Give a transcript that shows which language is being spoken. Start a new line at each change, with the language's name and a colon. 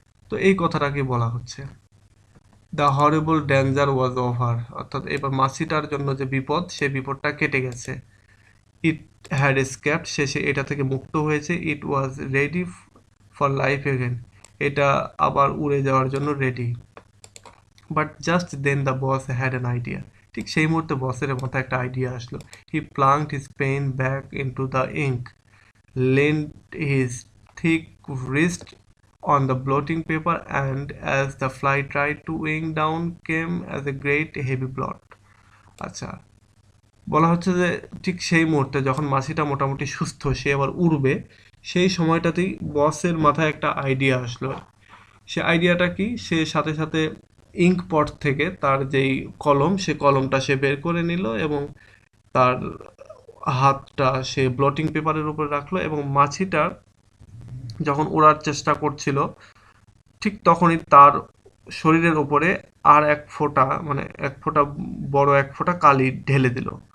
Bangla: তো এই কথাটাকে বলা হচ্ছে।
English: the horrible danger was over,
Bangla: অর্থাৎ এবার মাছিটার জন্য যে বিপদ, সে বিপদটা কেটে গেছে।
English: it had escaped,
Bangla: সে এটা থেকে মুক্ত হয়েছে।
English: it was ready for life again,
Bangla: এটা আবার উড়ে যাওয়ার জন্য ready.
English: but just then the boss had an idea,
Bangla: ঠিক সেই মুহূর্তে বসের মাথায় একটা আইডিয়া আসলো।
English: He plunked his pen back into the ink, leaned his thick wrist on the blotting paper, and as the fly tried to wing down came as a great heavy blot.
Bangla: আচ্ছা, বলা হচ্ছে যে ঠিক সেই মুহূর্তে যখন মাছিটা মোটামুটি সুস্থ, সে আবার উড়বে, সেই সময়টাতেই বসের মাথায় একটা আইডিয়া আসলো। সে আইডিয়াটা কি, সে সাথে সাথে ইঙ্ক পট থেকে তার যেই কলম, সে কলমটা সে বের করে নিল এবং তার হাতটা সে ব্লটিং পেপারের উপরে রাখলো, এবং মাছিটা যখন ওড়ার চেষ্টা করছিল, ঠিক তখনই তার শরীরের উপরে আর এক ফোঁটা, মানে এক ফোঁটা, বড় এক ফোঁটা কালি ঢেলে দিল।